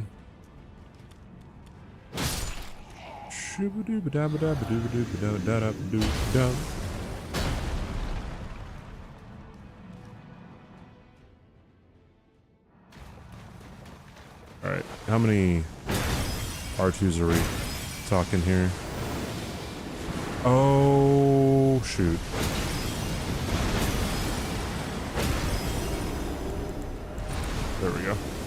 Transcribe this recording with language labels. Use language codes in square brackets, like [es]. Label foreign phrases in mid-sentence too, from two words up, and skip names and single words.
[en] Shoo-ba-doo-ba-da-ba-da-ba-doo-ba-doo-ba-da-ba-doo-ba-da-ba-doo-ba-da. Alright, how many R2s are we talking here? Oh, shoot. There we go.